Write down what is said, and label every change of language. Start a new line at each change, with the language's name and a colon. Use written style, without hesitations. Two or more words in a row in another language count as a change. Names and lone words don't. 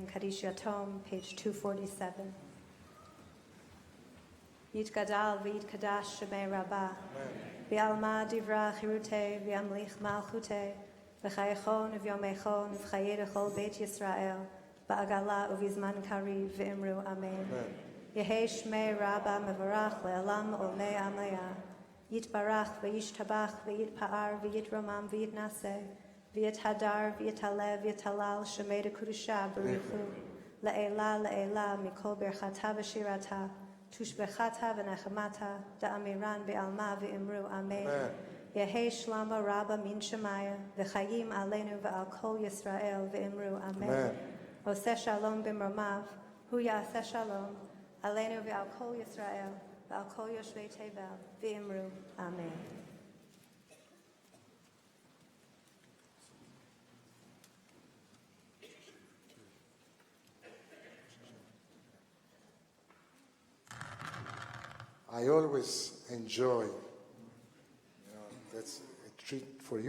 English: Kaddish Atonement, page 247.
Aramaic: יתגדל ויתקדש שמיה רבא. בעלמא דיברא כרעותה וימליך מלכותה. וחייכון ויומיכון וחייד אכול בית ישראל. בעגלא ובזמן קריב ואמרו אמן. יהא שמיה רבא מברך לעלם עלמי עמיא. יתברך וישתבח ויתפאר ויתרומם ויתנשא. ויתהדר ויתעלב ויתעלל שמדה קודשא בריכו לעלא לעלא מכל ברכתא ושירתא תשבחתא ונחמתא דאמירן בעלמא ואמרו אמן. יהי שלמא רבא מן שמיא וחיים עלינו ועל כל ישראל ואמרו אמן. Amen.
Hebrew: עושה שלום במרומיו הוא יעשה שלום עלינו ועל כל ישראל ועל כל יושבי תבל ואמרו אמן.
English: I always enjoy, that's a treat for you.